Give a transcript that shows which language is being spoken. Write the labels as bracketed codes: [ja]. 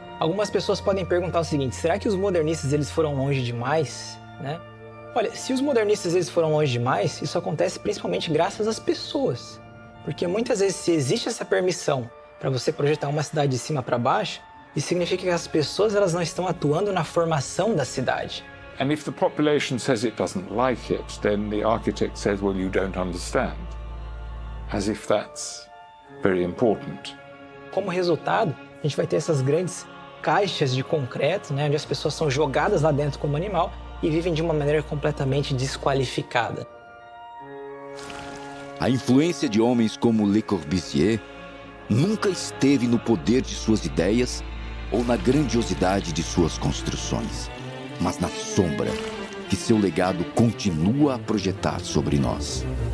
[pt] Algumas pessoas podem perguntar o seguinte: será que os modernistas eles foram longe demais, né? Olha, se os modernistas eles foram longe demais, isso acontece principalmente graças às pessoas. Porque muitas vezes, se existe essa permissão para você projetar uma cidade de cima para baixo, isso significa que as pessoas elas não estão atuando na formação da cidade. [en] And if the population says it doesn't like it, then the architect says, well, you don't understand. As if that's very important. [pt] Como resultado, a gente vai ter essas grandes caixas de concreto, né, onde as pessoas são jogadas lá dentro como animal e vivem de uma maneira completamente desqualificada. A influência de homens como Le Corbusier nunca esteve no poder de suas ideias ou na grandiosidade de suas construções, mas na sombra que seu legado continua a projetar sobre nós.